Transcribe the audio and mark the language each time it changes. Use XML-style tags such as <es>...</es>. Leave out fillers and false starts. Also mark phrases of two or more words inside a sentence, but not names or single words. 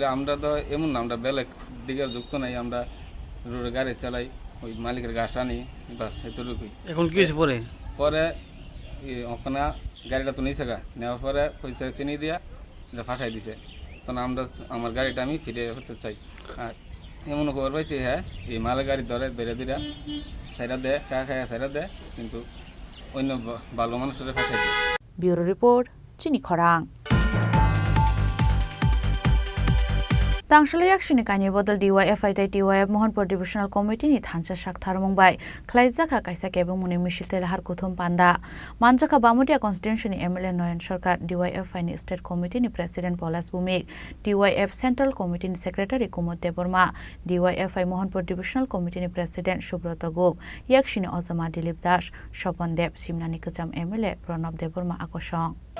<bn>আমরা তো এমন না আমরা বেলেগ দিকে যুক্ত নাই আমরা রোডে গাড়ি চালাই ওই মালিকের ঘাস আনি বাস এতটুকুই এখন কি পরে ওখানে গাড়িটা তো নিয়েছে নেওয়ার পরে পয়সা চিনি দিয়া এটা ফাঁসাই দিছে তখন আমরা আমার গাড়িটা আমি ফিরে হতে চাই আর এমন খবর পাইছি হ্যাঁ এই মালের গাড়ি ধরে সাইরা দেয় টাকা খায় সাইরা দেয় কিন্তু অন্য ভালো মানুষের ফাঁসাই দেয়</bn> <en>bureau report</en> <trp>চিনি খরাং Tangshalo yaksini kanye bodol DYFI tai TYF Mohanpur Divisional Committee ni thansa sakthar mungbai khlaijaka kaisa kebong muni misil tel har kuthum panda manjaka Bamudia constituency ni MLA Noyan Sarkar DYFI ni State Committee ni President Polas Bumik DYF Central Committee ni Secretary Kumod Deborma DYFI Mohanpur Divisional Committee ni President Subrata Gop yaksini Ozama Dilip Das Shobon Deb Simnani Kajam MLA Pranab Deborma akosong</trp>